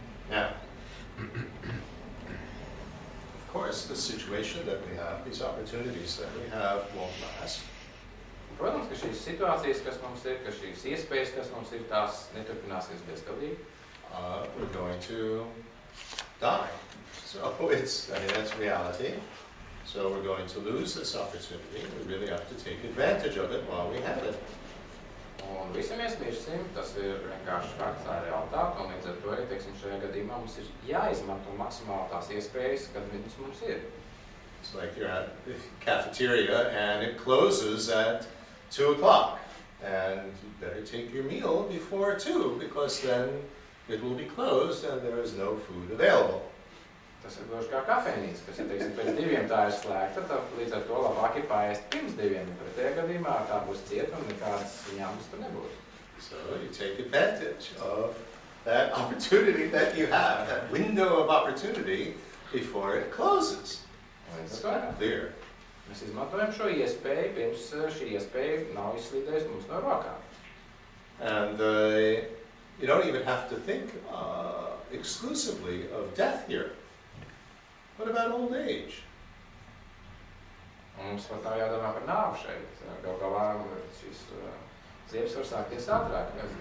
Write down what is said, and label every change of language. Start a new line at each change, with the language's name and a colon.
English: Now, of course, the situation that we have, these opportunities that we have, won't last.
Latvian: Protams, ka šīs situācijas, kas mums ir, ka šīs iespējas, kas mums ir, tās neturpināsies bezgalīgi.
English: We're going to die. So that's reality. So we're going to lose this opportunity. We really have to take advantage of it while we have it.
Latvian: Un visi mēs mirsim, tas ir vienkārši fakts, tā ir realitāte, un līdz ar to arī, teiksim, šajā gadījumā mums ir jāizmanto maksimāli tās iespējas, kad viņas mums ir.
English: It's like you're at the cafeteria and it closes at 2 o'clock, and you better take your meal before 2, because then it will be closed and there is no food available.
Latvian: Tas ir gluži kā kafejnīca, kas, ja teiksim, pēc 2 tā ir slēgta, tad līdz ar to labāk ir paēst pirms 2. Pretējā gadījumā tā būs cieta un nekādas ņēmas tur nebūs.
English: So you take advantage of that opportunity that you have, that window of opportunity before it closes. It's clear.
Latvian: Mēs izmantojam šo iespēju, pirms šī iespēja nav izslīdējusi mums no rokām.
English: And you don't even have to think exclusively of death here. What about old age?
Latvian: Mums pat nav jādomā par nāvu šeit. Gal galā šīs ziepes var sākties ātrāk.